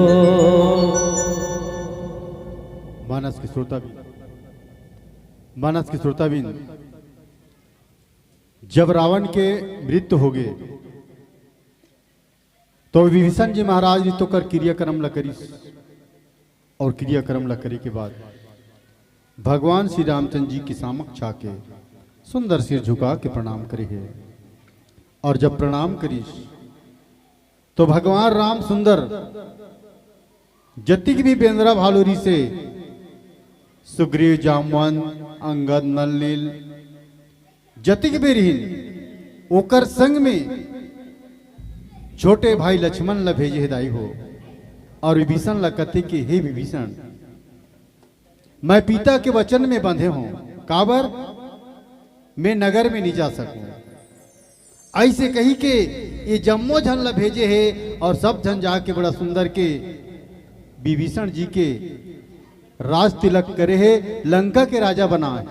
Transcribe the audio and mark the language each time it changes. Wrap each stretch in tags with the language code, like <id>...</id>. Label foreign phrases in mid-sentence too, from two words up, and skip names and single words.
<hne>मानस के श्रोताबीन जब रावण के मृत्यु हो गए तो विभीषण जी महाराज तो कर क्रियाक्रम ला करी और क्रियाक्रम ला करे के बाद भगवान श्री रामचंद्र जी के समक्ष आके सुंदर सिर झुका के प्रणाम करे है। और जब प्रणाम करी तो भगवान राम सुंदर जतिक भी बेंद्रा भालूरी से सुग्रीव जामवंत अंगद नल नील जतिक भी रही ओकर संग में छोटे भाई लक्ष्मण ला भेजे दाई हो। और विभीषण ला कथे कि हे विभीषण, मैं पिता के वचन में बंधे हूं, काबर मैं नगर में नहीं जा सकूं। ऐसे कही के ये जम्मो झन ला भेजे है और सब झन जाके बड़ा सुंदर के विभीषण जी के राज तिलक करे है, लंका के राजा बना है।</hne>